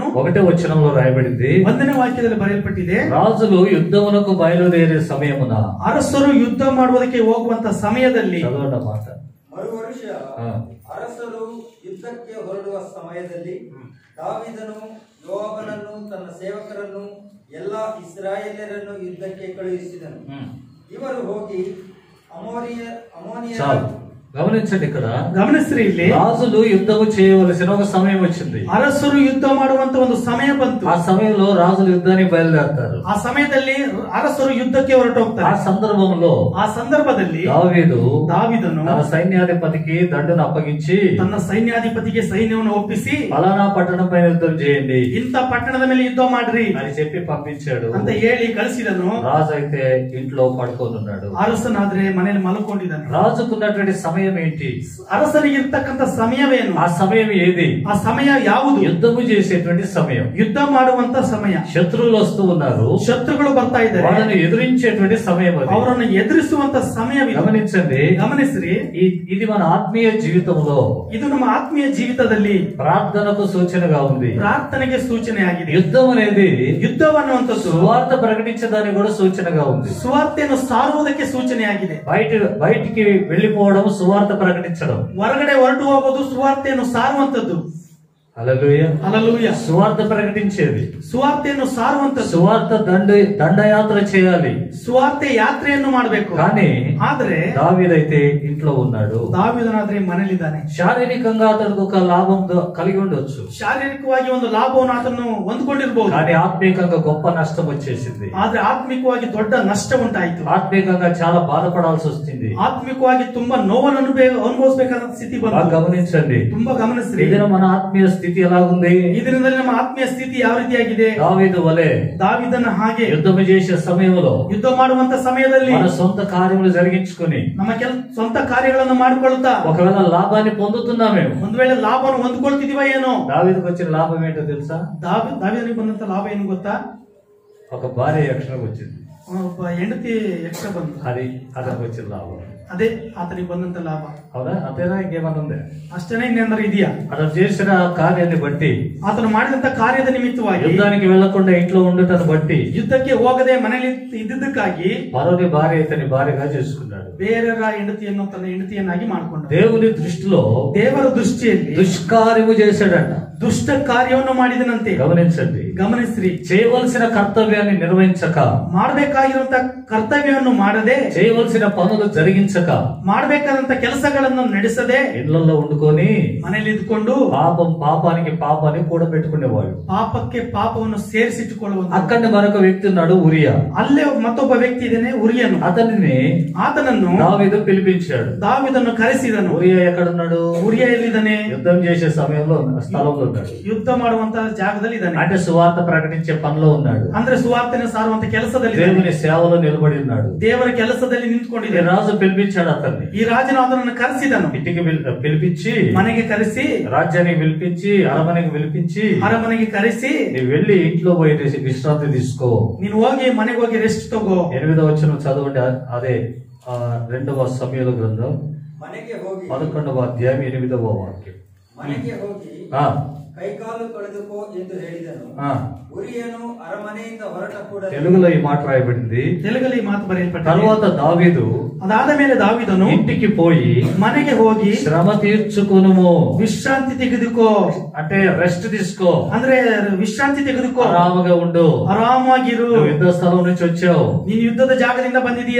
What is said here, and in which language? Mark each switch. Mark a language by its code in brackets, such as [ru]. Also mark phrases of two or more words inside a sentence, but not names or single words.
[te] 1వ వచనంలో రాయబడింది, [kn] 1ನೇ ವಾಕ್ಯದಲ್ಲಿ ಬರೆಯಲ್ಪಟ್ಟಿದೆ, [te] రాజులు యుద్ధమునకు బయలుదేరే సమయమున, [kn] ಅರಸರು ಯುದ್ಧ ಮಾಡುವುದಕ್ಕೆ ಹೋಗುವಂತ ಸಮಯದಲ್ಲಿ, [te] చదవడం మాట, [kn] ಮರು ವರ್ಷ ಅರಸರು ಯುದ್ಧಕ್ಕೆ ಹೊರಡುವ ಸಮಯದಲ್ಲಿ ದಾವೀದನು ಯೋವಾಬನನ್ನು ತನ್ನ ಸೇವಕರನ್ನು ಎಲ್ಲಾ ಇಸ್ರಾಯೇಲ್ಯರನ್ನು ಯುದ್ಧಕ್ಕೆ ಕಳುಹಿಸಿದನು. ಇವರು ಹೋಗಿ ಅಮೋನಿಯರ [te] గమనించండి, ఇక్కడ [kn] ಗಮನಿಸ್ರಿ, ಇಲ್ಲಿ [te] రాజులు యుద్ధము చేయవలసిన ఒక సమయం వచ్చింది. [kn] ಅರಸರು ಯುದ್ಧ ಮಾಡುವಂತ ಒಂದು ಸಮಯ ಬಂತು. [te] ఆ సమయంలో రాజులు యుద్ధానికి బయలుదేరతారు. [kn] ಆ ಸಮಯದಲ್ಲಿ ಅರಸರು ಯುದ್ಧಕ್ಕೆ ಹೊರಟು [te] ఆ [kn] ಹೋಗ್ತಾರೆ. [te] ఆ [kn] ಸಂದರ್ಭದಲ್ಲಿ ದಾವೀದನು [te] తన సైన్యాధిపతికి దండును అప్పగించి, [kn] ತನ್ನ ಸೈನ್ಯಾಧಿಪತಿಗೆ ಸೈನ್ಯವನ್ನು ಒಪ್ಪಿಸಿ, [te] ఫలానా పట్టణం పైన యుద్ధం చేయండి [kn] ಇಂಥ ಪಟ್ಟಣದ ಮೇಲೆ ಯುದ್ಧ ಮಾಡ್ರಿ [te] అని చెప్పి పంపించాడు. [kn] ಅಂತ ಹೇಳಿ ಕಳಿಸಿದನು. [te] రాజు అయితే ఇంట్లో పడుకోనున్నాడు. [kn] ಅರಸನಾದ್ರೆ ಮನೆಯಲ್ಲಿ ಮಲ್ಕೊಂಡಿದ್ದಾನೆ. [te] రాజుకున్నటువంటి సమయం సమయం ఏంటి? [kn] ಅರಸನಿಗಿರ್ತಕ್ಕಂಥ ಸಮಯವೇನು? [te] ఆ సమయం ఏది? [kn] ಆ ಸಮಯ ಯಾವುದು? [te] యుద్ధము చేసేటువంటి సమయం, [kn] ಯುದ್ಧ ಮಾಡುವಂತ ಸಮಯ. [te] శత్రువులు వస్తూ ఉన్నారు, [kn] ಶತ್ರುಗಳು ಬರ್ತಾ ಇದ್ದಾರೆ, [te] వాళ్ళని ఎదిరించేటువంటి సమయం అది. [kn] ಅವರನ್ನು ಎದುರಿಸುವಂತ ಸಮಯವಿದೆ. [te] గమనించండి, [kn] ಗಮನಿಸ್ರಿ, [te] ఇది మన ఆత్మీయ జీవితంలో, [kn] ಇದು ನಮ್ಮ ಆತ್ಮೀಯ ಜೀವಿತದಲ್ಲಿ [te] ప్రార్థనకు సూచనగా ఉంది, [kn] ಪ್ರಾರ್ಥನೆಗೆ ಸೂಚನೆ ಆಗಿದೆ. [te] యుద్ధం అనేది [kn] ಯುದ್ಧವನ್ನುವಂಥದ್ದು [te] సువార్త ప్రకటించడానికి కూడా సూచనగా ఉంది, [kn] ಸುವಾರ್ತೆಯನ್ನು ಸಾರುವುದಕ್ಕೆ ಸೂಚನೆ ಆಗಿದೆ. [te] బయటికి వెళ్ళిపోవడం సువార్త ప్రకటించడం, [kn] ಹೊರಗಡೆ ಹೊರಟು ಹೋಗೋದು ಸುವಾರ್ತೆಯನ್ನು ಸಾರುವಂತದ್ದು. [te] హల్లెలూయా, హల్లెలూయా. సువార్త ప్రకటించేది, [kn] ಸುವಾರ್ತೆಯನ್ನು ಸಾರುವಂತದ್ದು. [te] సువార్త దండయాత్ర చేయాలి, [kn] ಸುವಾರ್ತೆ ಯಾತ್ರೆಯನ್ನು ಮಾಡಬೇಕು. [te] కానీ [kn] ಆದ್ರೆ [te] దావీదైతే ఇంట్లో ఉన్నాడు. [kn] ದಾವೀದನಾದ್ರೆ ಮನೇಲಿದ್ದಾನೆ. [te] శారీరకంగా అతనికి ఒక లాభం కలిగి ఉండొచ్చు, [kn] ಶಾರೀರಿಕವಾಗಿ ಒಂದು ಲಾಭವನ್ನು ಆತನು ಹೊಂದ್ಕೊಂಡಿರ್ಬಹುದು, [te] కానీ ఆత్మీయంగా గొప్ప నష్టం వచ్చేసింది. [kn] ಆದ್ರೆ ಆತ್ಮಿಕವಾಗಿ ದೊಡ್ಡ ನಷ್ಟ ಉಂಟಾಯಿತು. [te] ఆత్మీయంగా చాలా బాధపడాల్సి వస్తుంది. [kn] ಆತ್ಮಿಕವಾಗಿ ತುಂಬಾ ನೋವನ್ನು ಅನುಭವಿಸಬೇಕಾದ ಸ್ಥಿತಿ [te] బాగా [kn] ಬಂತು. [te] గమనించండి, [kn] ತುಂಬಾ ಗಮನಿಸ್ರಿ, [te] ఇదిన మన ఆత్మీయ స్థితి ఎలాగుంది? [kn] ಈ ದಿನದಲ್ಲಿ ನಮ್ಮ ಆತ್ಮೀಯ ಸ್ಥಿತಿ ಯಾವ ರೀತಿಯಾಗಿದೆ? [te] దావీదు వలె [kn] ದಾವೀದನ ಹಾಗೆ [te] యుద్ధం చేసే సమయంలో [kn] ಯುದ್ಧ ಮಾಡುವಂತ ಸಮಯದಲ್ಲಿ [te] మన సొంత కార్యములు జరిగించుకుని [kn] ನಮ್ಮ ಸ್ವಂತ ಕಾರ್ಯಗಳನ್ನು ಮಾಡಿಕೊಳ್ಳುತ್ತಾ [te] ఒకవేళ లాభాన్ని పొందుతున్నామేమో. [kn] ಒಂದು ವೇಳೆ ಲಾಭವನ್ನು ಹೊಂದ್ಕೊಳ್ತಿದೀವ ಏನೋ. [te] దావీదుకు వచ్చిన లాభం ఏంటో తెలుసా? [kn] ದಾವೀದನಿಗೆ ಬಂದಂತ ಲಾಭ ಏನು ಗೊತ್ತಾ? [te] ఒక భార్య యక్షణకు వచ్చింది, [kn] ಒಬ್ಬ ಹೆಂಡತಿ ಯಕ್ಷ ಬಂತು, [te] అది అతనికి వచ్చిన లాభం. [kn] ಅದೇ ಆತನಿಗೆ ಬಂದಂತ ಲಾಭ. [te] అవునా? అంతేనా? ఇంకేమన్నా ఉంది? [kn] ಅಷ್ಟೇನೆ, ಇನ್ನೇನಾದ್ರು ಇದೆಯಾ? [te] అతను చేసిన కార్యాన్ని బట్టి, [kn] ಆತನು ಮಾಡಿದಂತ ಕಾರ್ಯದ ನಿಮಿತ್ತವಾಗಿ, [te] యుద్ధానికి వెళ్లకుండా ఇంట్లో ఉండటం బట్టి, [kn] ಯುದ್ಧಕ್ಕೆ ಹೋಗದೆ ಮನೆಯಲ್ಲಿ ಇದ್ದಿದ್ದಕ್ಕಾಗಿ [te] పరోని భార్య ఇతని భార్యగా చేసుకున్నాడు. [kn] ಬೇರೆಯವರ ಹೆಂಡತಿಯನ್ನು ತನ್ನ ಹೆಂಡತಿಯನ್ನಾಗಿ ಮಾಡಿಕೊಂಡ. [te] దేవుని దృష్టిలో [kn] ದೇವರ ದೃಷ್ಟಿಯಲ್ಲಿ [te] దుష్కార్యము చేశాడంట. [kn] ದುಷ್ಟ ಕಾರ್ಯವನ್ನು ಮಾಡಿದನಂತೆ. [te] గమనించండి, [kn] ಗಮನಿಸ್ರಿ, [te] చేయవలసిన కర్తవ్యాన్ని నిర్వహించక, [kn] ಮಾಡಬೇಕಾಗಿರುವಂತ ಕರ್ತವ್ಯವನ್ನು ಮಾಡದೆ, [te] చేయవలసిన పనులు జరిగించక, [kn] ಮಾಡಬೇಕಾದಂತ ಕೆಲಸಗಳನ್ನು ನಡೆಸದೆ, [te] ఇళ్లలో వండుకొని [kn] ಮನೆಯಲ್ಲಿ ಇದ್ಕೊಂಡು [te] పాపానికి పాపాన్ని కూడా పెట్టుకునేవాళ్ళు. [kn] ಪಾಪಕ್ಕೆ ಪಾಪವನ್ನು ಸೇರಿಸಿಟ್ಟುಕೊಳ್ಳುವಂತ. [te] అక్కడ మరొక వ్యక్తి ఉన్నాడు, ఉరియా. [kn] ಅಲ್ಲೇ ಮತ್ತೊಬ್ಬ ವ್ಯಕ್ತಿ ಇದ್ದಾನೆ, ಉರಿಯನು. ಆತನನ್ನು [te] దావీదు పిలిపించాడు. [kn] ದಾವೀದನ್ನು ಕರೆಸಿದನು. [te] ఉరియా ఎక్కడున్నాడు? [kn] ಉರಿಯ ಎಲ್ಲಿದ್ದಾನೆ? [te] యుద్ధం చేసే సమయంలో స్థలంలో ఉన్నాడు, [kn] ಯುದ್ಧ ಮಾಡುವಂತ ಜಾಗದಲ್ಲಿ ಇದ್ದಾನೆ. [te] అంటే సువార్త ప్రకటించే పనిలో ఉన్నాడు, [kn] ಅಂದ್ರೆ ಸುವಾರ್ತೆನ ಸಾರುವಂತ ಕೆಲಸದಲ್ಲಿ, [te] దేవుని సేవలో నిలబడి ఉన్నాడు. [kn] ದೇವರ ಕೆಲಸದಲ್ಲಿ [te] ఈ [kn] ನಿಂತ್ಕೊಂಡಿದ್ದಾನೆ. [te] రాజు పిలిపించాడు అతన్ని, [kn] ಈ ರಾಜನು ಅದನ್ನು ಕರೆಸಿದನು. [te] ఇంటికి పిలిపించి, [kn] ಮನೆಗೆ ಕರೆಸಿ, [te] రాజ్యానికి పిలిపించి, అరమನೆకి పిలిపించి, [kn] ಅರಮನೆಗೆ ಕರೆಸಿ, [te] నువ్వు వెళ్ళి ఇంట్లో పోయి విశ్రాంతి తీసుకో. [kn] ನೀನು ಹೋಗಿ ಮನೆಗೆ ಹೋಗಿ ರೆಸ್ಟ್ ತಗೋ. [te] 8వ వచనం చదవండి. అదే 2వ సమూయేలు గ్రంథం [kn] ಮನೆಗೆ ಹೋಗಿ [te] 11వ అధ్యాయం 8వ వాక్యం. [kn] ಮನೆಗೆ ಹೋಗಿ ఆ, ಕೈಕಾಲು ತೊಳೆದುಕೋ ಎಂದು ಹೇಳಿದನು. ఆ. ಉರಿಯನು ಅರಮನೆಯಿಂದ ಹೊರಟ ಕೂಡಲೇ [te] తెలుగులో ఈ మాట రాయబడింది. [kn] ತೆಲುಗಲ್ಲಿ ಮಾತು ಬರೆಯಲ್ಪಟ್ಟಿದೆ. [te] తర్వాత దావీదు [kn] ಅದಾದ ಮೇಲೆ ದಾವೀದನು [te] ఇంటికి పోయి [kn] ಮನೆಗೆ ಹೋಗಿ [te] శ్రమ తీర్చుకునుము, [kn] ವಿಶ್ರಾಂತಿ ತೆಗೆದುಕೋ. [te] అంటే రెస్ట్ తీసుకో, [kn] ಅಂದ್ರೆ ವಿಶ್ರಾಂತಿ ತೆಗೆದುಕೋ, [te] ఆరాముగా ఉండు. [kn] ಆರಾಮಾಗಿರು. [te] నువ్వు యుద్ధ స్థలం నుంచి వచ్చావు, [kn] ನೀನು ಯುದ್ಧದ ಜಾಗದಿಂದ ಬಂದಿದೀಯಾ,